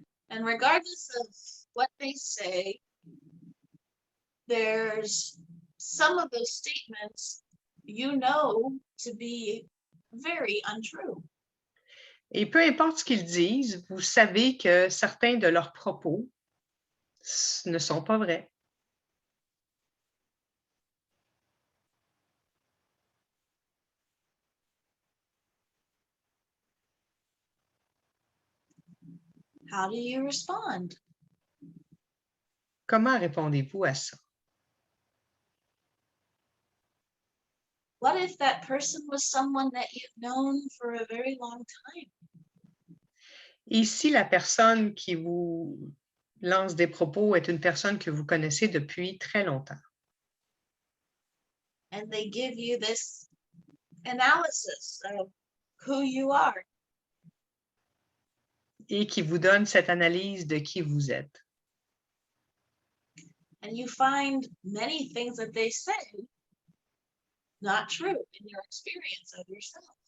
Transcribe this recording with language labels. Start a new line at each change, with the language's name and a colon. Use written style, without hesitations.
English: And regardless of what they say, there's some of those statements you know to be very untrue.
French: Et peu importe ce qu'ils disent, vous savez que certains de leurs propos ne sont pas vrais.
English: How do you respond?
French: Comment répondez-vous à ça?
English: What if that person was someone that you've known for a very long time?
French: Et si la personne qui vous lance des propos est une personne que vous connaissez depuis très longtemps?
English: And they give you this analysis of who you are.
French: Et qui vous donne cette analyse de qui vous êtes.
English: And you find many things that they say not true in your experience of yourself.